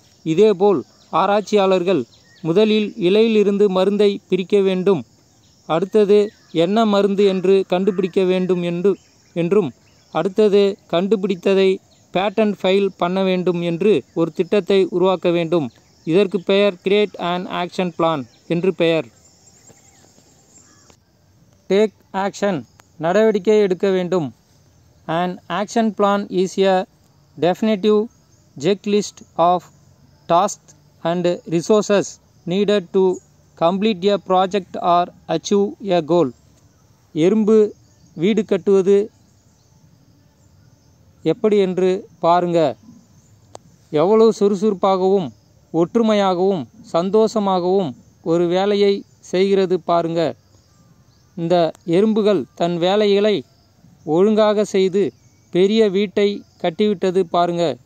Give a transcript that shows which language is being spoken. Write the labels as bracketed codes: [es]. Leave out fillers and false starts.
[ta] இதேபோல் ஆராய்ச்சியாளர்கள் முதலில் இலையிலிருந்து மருந்தை பிரிக்க வேண்டும், அடுத்தது என்ன மருந்து என்று கண்டுபிடிக்க வேண்டும் என்றும் அடுத்தது கண்டுபிடித்ததை பேட்டன்ட் ஃபைல் பண்ண வேண்டும் என்று ஒரு திட்டத்தை உருவாக்க வேண்டும். இதற்கு பெயர் கிரியேட் அன் ஆக்ஷன் பிளான் என்று பெயர். டேக் ஆக்ஷன், நடவடிக்கை எடுக்க வேண்டும். [en] An action plan is a definitive checklist of tasks and resources needed to complete a project or achieve a goal. [ta] எறும்பு வீடு கட்டுவது எப்படி என்று பாருங்க. எவ்வளவு சுறுசுறுப்பாகவும் ஒற்றுமையாகவும் சந்தோஷமாகவும் ஒரு வேலையை செய்கிறது பாருங்க. இந்த எறும்புகள் தன் வேலைகளை ஒழுங்காக செய்து பெரிய வீட்டை கட்டிவிட்டது பாருங்க.